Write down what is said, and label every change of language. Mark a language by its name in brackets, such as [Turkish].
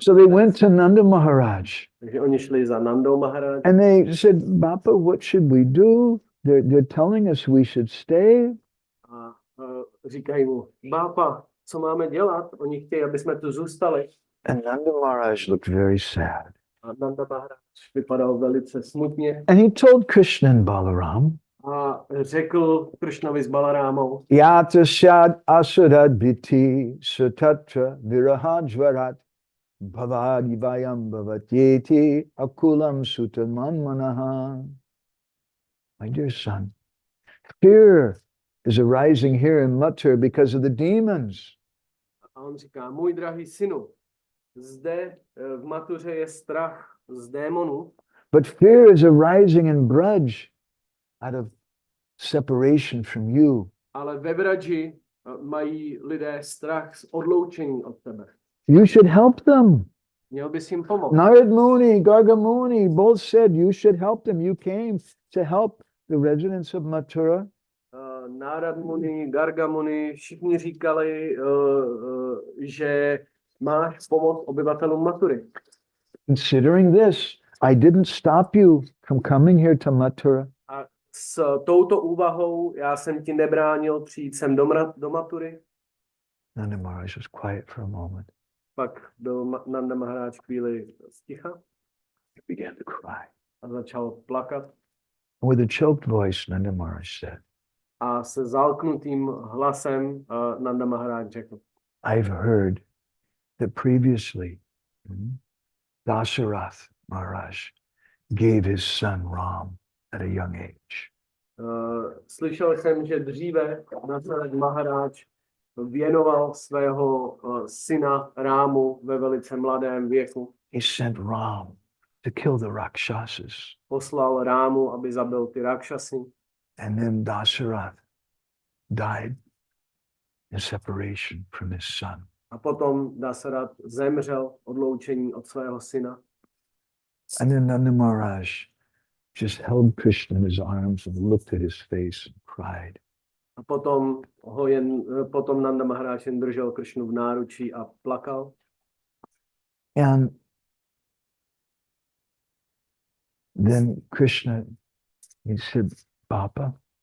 [English] So they went to Nanda Maharaj. [Czech] Takže oni šli za Nandou Maharaj. [English] And they said, Bapa, what should we do? They're telling us we should stay. [Czech] A říkají mu, Bapa, co máme dělat? Oni chtějí, aby jsme tu zůstali. [English] And Nanda Maharaj looked very sad. [Czech] A Nanda Maharaj vypadal velice smutně. [English] And he told Krishna and Balaram, [Czech] A řekl Krishnovi s Balarámou, [Sanskrit] Yata shad asurat biti sutatra virahajvarat bhavadivayam bhavatyeti akulam sutaman manaha. [English] My dear son, fear is arising here in Mathura because of the demons. [Czech] a on říká, můj drahý synu, zde v Matuře je strach z démonů, [English] But fear is arising in Braj out of separation from you. [Czech] ale ve Vraji mají lidé strach z odloučení od tebe. [English] You should help them. [Czech] Měl bys jim pomoct. [English] Narad Muni, Garga Muni both said you should help them. You came to help the residents of Mathura. [Czech] Nárad Muni, Garga Muni, všichni říkali, že máš pomoct obyvatelům Mathury. [English] Considering this, I didn't stop you from coming here to Mathura. [Czech] A s touto úvahou já jsem ti nebránil přijít sem do Mathury. [English] Nanda Maharaj was quiet for a moment. [Czech] Pak byl Nanda Maharaj chvíli sticha [English] He began to cry. [Czech] a začal plakat. [English] With a choked voice, Nanda Maharaj said, [Czech] a se zalknutým hlasem Nanda Maharaj řekl: [English] I've heard that previously Dasarath Maharaj gave his son Ram at a young age. [Czech] Slyšel jsem, že dříve Dasarath Maharaj věnoval svého syna Rámu ve velice mladém věku. [English] He sent Ram to kill the Rakshasas. [Czech] Poslal Rámu, aby zabil ty Rakshasy. [English] And then Dasarath died in separation from his son. [Czech] A potom Dasarath zemřel odloučení od svého syna. [English] And then Nanda Maharaj just held Krishna in his arms and looked at his face and cried. [Czech] A potom Nanda Maharaj jen držel Krishnu v náručí a plakal. [English] And then Krishna, he said, Bappa.